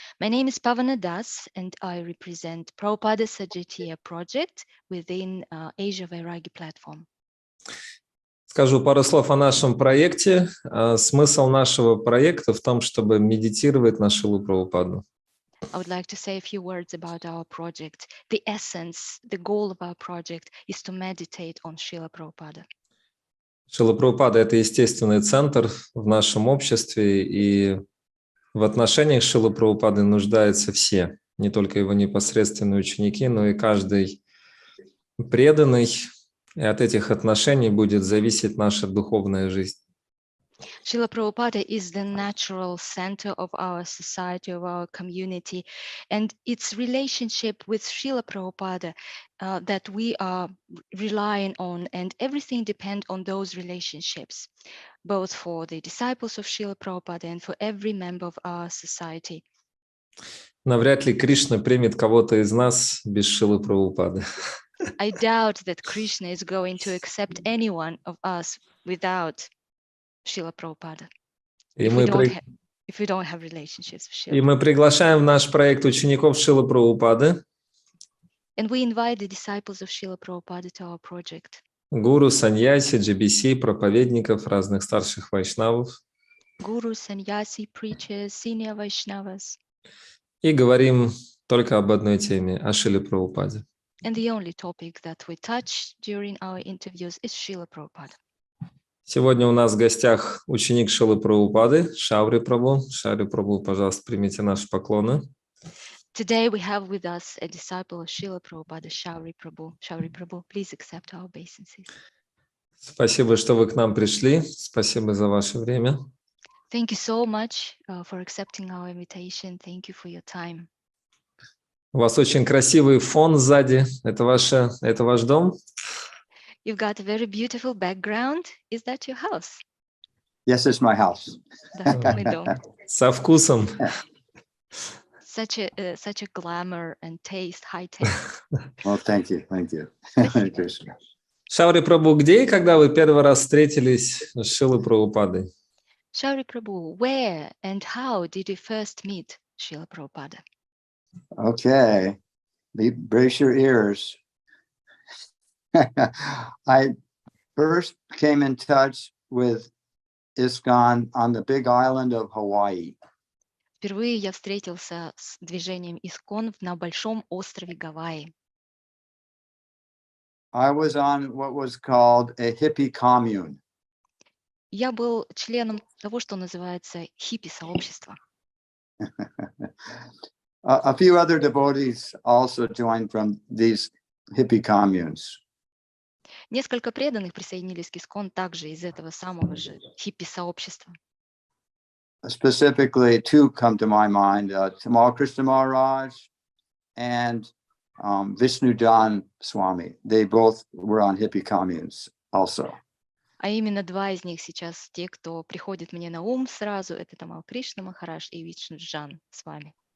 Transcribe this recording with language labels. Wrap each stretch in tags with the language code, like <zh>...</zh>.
<en>My name is Pavana Das, and I represent Prabhupada Sajatiya project within Asia Vairagi platform.</en> <ru>Скажу пару слов о нашем проекте. Смысл нашего проекта в том, чтобы медитировать на Шрилу Прабхупаду.</ru> <en>I would like to say a few words about our project. The essence, the goal of our project is to meditate on Srila Prabhupada.</en> <ru>Шрила Прабхупада – это естественный центр в нашем обществе, и в отношениях Шрилы Прабхупады нуждаются все, не только его непосредственные ученики, но и каждый преданный, и от этих отношений будет зависеть наша духовная жизнь.</ru> <en>Srila Prabhupada is the natural center of our society, of our community, and its relationship with Srila Prabhupada that we are relying on, and everything depends on those relationships, both for the disciples of Srila Prabhupada and for every member of our society.</en> <ru>Навряд ли Кришна примет кого-то из нас без Шрилы Прабхупады.</ru> <en>I doubt that Krishna is going to accept anyone of us without Srila Prabhupada.</en> <ru>И</ru> <en>If we</en> <ru>мы,</ru> <en>don't have relationships with Srila</en> <ru>и мы приглашаем в наш проект учеников Шрилы Прабхупады,</ru> <en>And we invite the disciples of Srila Prabhupada to our project.</en> <ru>гуру, саньяси, GBC, проповедников, разных старших вайшнавов.</ru> <en>Gurus, sannyasi, preachers, senior Vaishnavas.</en> <ru>И говорим только об одной теме, о Шриле Прабхупаде.</ru> <en>And the only topic that we touch during our interviews is Srila Prabhupada.</en> <ru>Сегодня у нас в гостях ученик Шрилы Прабхупады, Шаури Прабху. Шаури Прабху, пожалуйста, примите наши поклоны.</ru> <en>Today we have with us a disciple of Srila Prabhupada, Шаури Прабху. Шаури Прабху, please accept our obeisances.</en> <ru>Спасибо, что вы к нам пришли. Спасибо за ваше время.</ru> <en>Thank you so much for accepting our invitation. Thank you for your time.</en> <ru>У вас очень красивый фон сзади. Это ваш дом?</ru> <en>You've got a very beautiful background. Is that your house? Yes, it's my house.</en> <ru>Да, мой дом. Со вкусом.</ru> <en>Such a glamour and taste, high taste. Well, thank you.</en> <ru>Спасибо. Шаури Прабху, где и когда вы первый раз встретились с Шрилой Прабхупадой?</ru> <en>Шаури Прабху, where and how did you first meet Srila Prabhupada? Okay, brace your ears. I first came in touch with ISKCON on the big island of Hawaii.</en> <ru>Впервые я встретился с движением Искон на большом острове Гавайи.</ru> <en>I was on what was called a hippie commune.</en> <ru>Я был членом того, что называется хиппи-сообщество.</ru> <en>A few other devotees also joined from these hippie communes.</en> <ru>Несколько преданных присоединились к Искон также из этого самого же хиппи-сообщества.</ru> <en>Specifically, two come to my mind: Tamal Krishna Maharaj and Vishnujan Swami. They both were on hippie communes also.</en> <ru>А именно два из них сейчас те, кто приходит мне на ум сразу, это Тамал Кришна Махарадж и Вишнуджан с вами.</ru>